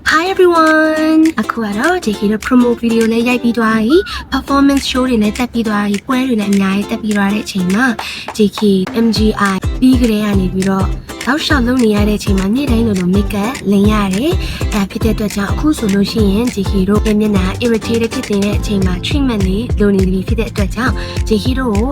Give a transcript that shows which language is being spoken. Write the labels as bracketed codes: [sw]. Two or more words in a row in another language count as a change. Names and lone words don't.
[my] everyone အခုကတော့ JK တို့ [en] promo video [my] လေးရိုက်ပြီးသွားပြီ [en] performance show [my] တွေလည်းတက်ပြီးသွားပြီပွဲတွေလည်းအများကြီးတက်ပြီးသွားတဲ့အချိန်မှာ JK MGI ပြီးကြတဲ့ကနေပြီးတော့နောက်လျှောက်လုပ်နေရတဲ့အချိန်မှာနေ့တိုင်းလို [en] make up [my] လင်ရတယ်အဲဖြစ်တဲ့အတွက်ကြောင့်အခုဆိုလို့ရှိရင် JK တို့မျက်နှာ irritated ဖြစ်နေတဲ့အချိန်မှာ treatment လေးလုပ်နေပြီဖြစ်တဲ့အတွက်ကြောင့် JK တို့ကို